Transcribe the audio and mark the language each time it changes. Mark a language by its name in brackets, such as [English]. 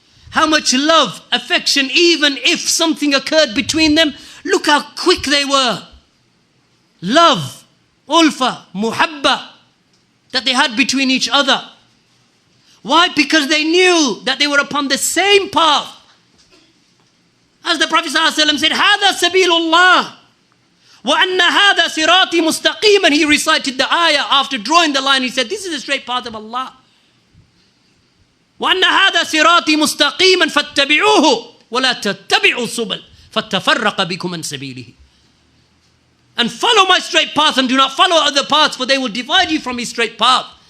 [English] How much love, affection, even if something occurred between them, look how quick they were. Love, ulfa, muhabba, that they had between each other. Why? Because they knew that they were upon the same path. As the Prophet ﷺ said, [Arabic] هَذَا سَبِيلُ اللَّهِ وَأَنَّ هَذَا صِرَاطِي مُسْتَقِيمًا. [English] He recited the ayah after drawing the line. He said, this is the straight path of Allah. [Arabic] وَأَنَّ هَذَا صِرَاطِي مُسْتَقِيمًا فَاتَّبِعُوهُ وَلَا تَتَّبِعُوا السُّبُلَ فَتَّفَرَّقَ بِكُمْ عَنْ سَبِيلِهِ. [English] And follow my straight path and do not follow other paths, for they will divide you from his straight path.